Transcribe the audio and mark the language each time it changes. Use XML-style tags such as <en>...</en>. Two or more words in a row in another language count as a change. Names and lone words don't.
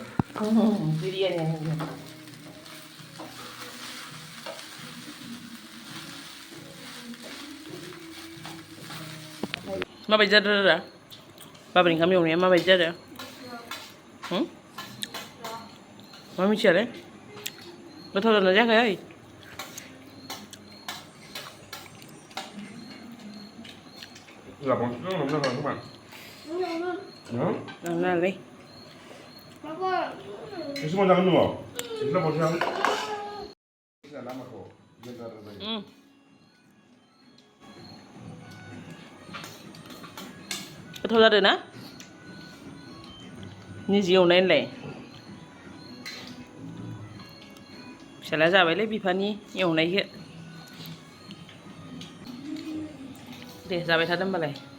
<brx>बिरियानि माबायदि जादों रा बाबानि ओंखाम एवनाया माबायदि जादों मा मिथियालै गोथाव जादोंना जायाखै</brx> <id>Lapang itu namanya apa?</id> <brx>Nalai.</brx> <id>Ini semua jangan dulu. Ini lah porsi yang. Ini lama kok. Bentar lagi.</id> <brx>Goथाव जादों ना निजि एवनायलाय फिसाला जाबायलै बिफानि एवनायखौ दे जाबाय थादो होमबालाय</brx>